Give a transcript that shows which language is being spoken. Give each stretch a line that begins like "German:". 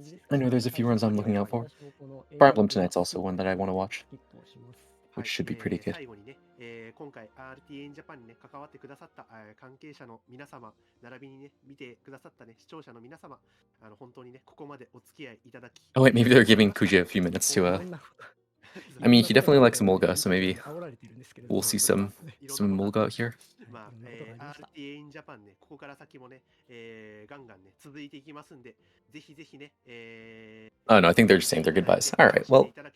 English: I know there's a few runs I'm looking out for. Fire Emblem tonight's also one that I want to watch, which should be pretty good.
Japanese: 今回 RTA In Japan にね関わってくださった関係者の皆様並びにね見てくださったね視聴者の皆様本当にねここまでお付き合いいただき
English: Oh wait, maybe they're giving Kuja a few minutes to I mean, he definitely likes Mulga, so maybe we'll see some Mulga out here.
Japanese: まあ、RTA In Japan ねここから先もね、ガンガンね続いていきますんでぜひぜひね
English: Oh no, I think they're just saying their goodbyes. All right, well.